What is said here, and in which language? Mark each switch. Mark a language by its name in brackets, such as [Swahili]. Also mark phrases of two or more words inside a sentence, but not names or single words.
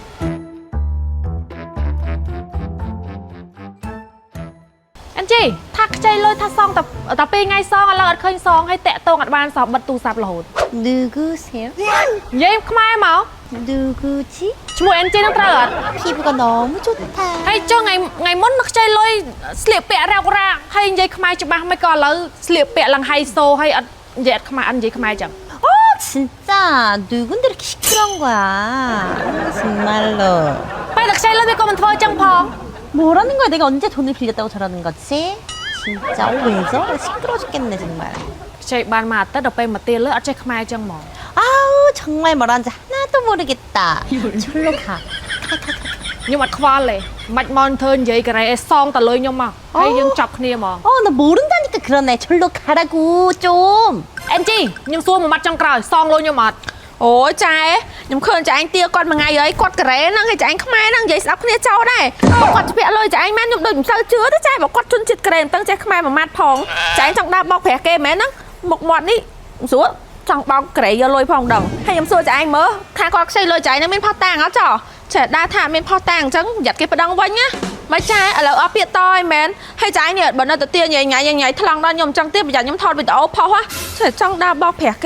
[Khmer] អញ្ជីថាខ្ចីលុយថាសងតែ2ថ្ងៃសងឥឡូវអត់ឃើញសងឲ្យតាក់តងអត់បានសងបិទទូរស័ព្ទរហូត [Korean] 누구세요? [Khmer] និយាយខ្មែរមក [Korean] 누구지? [Khmer] ឈ្មោះអញ្ជីនឹងត្រូវអត់ [Korean] 피부가 너무 좋다. [Khmer] ហើយចុះថ្ងៃមុនខ្ចីលុយស្លៀកពាក់រ៉ាក់រ៉ាហើយនិយាយខ្មែរច្បាស់មិនក៏ឥឡូវស្លៀកពាក់ឡើងហៃសូហើយអត់និយាយខ្មែរអត់និយាយខ្មែរចឹង [Korean] 진짜 누군데 이렇게 시끄러운 거야. 정말로. [Khmer] ពេលតែខ្ចីលុយវាក៏មិនធ្វើចឹងផង [Korean] 뭐라는 거야? 내가 언제 돈을 빌렸다고 저러는 거지? 진짜 왜 저래? 시끄러워 죽겠네 정말. [Khmer] ខ្ចីបានមកអាទិត្យដល់ពេលមកទៀលលុយអត់ចេះខ្មែរចឹងហ្មង [Korean] 아우 정말 말하는지 하나도 모르겠다. 절로 가. [Khmer] ខ្ញុំអត់ខ្វល់ទេមិនមកធ្វើនិយាយការ៉េអេសងតលុយខ្ញុំមកហើយយើងចាប់គ្នាហ្មង [Korean] 나 모른다니까 그러네. 절로 가라고 좀. [Khmer] អញ្ជីខ្ញុំសួរមួយម៉ាត់ចុងក្រោយសងលុយខ្ញុំអត់ អូចែខ្ញុំឃើញចាអញទាគាត់មួយថ្ងៃហើយគាត់ការ៉េហ្នឹងហើយចាអញខ្មែរហ្នឹងនិយាយស្ដាប់គ្នាចោលដែរបើគាត់ជពាក់លុយចាអញមែនខ្ញុំដូចមិនសូវជឿទេចាបើគាត់ជន់ចិត្តការ៉េមិនដឹងចេះខ្មែរមួយម៉ាត់ផងចាអញចង់ដើរបោកប្រាស់គេមែនហ្នឹងមុខមាត់នេះស្រួលចង់បោកការ៉េយកលុយផងដឹងហើយខ្ញុំសួរចាអញមើលថាគាត់ខ្ចីលុយចាអញនឹងមានផុសតាំងអត់ចោចាដើរថាមានផុសតាំងអញ្ចឹងយ៉ាត់គេប្តឹងវិញណាមិនចាឥឡូវអត់ពាក្យតឯមែនហើយចាអញនេះបើនៅទៅទាញញ៉ៃថ្លង់ដល់ខ្ញុំអញ្ចឹងទៀតប្រយ័ត្នខ្ញុំថតវីដេអូផុសចាចង់ដើរបោកប្រាស់គេ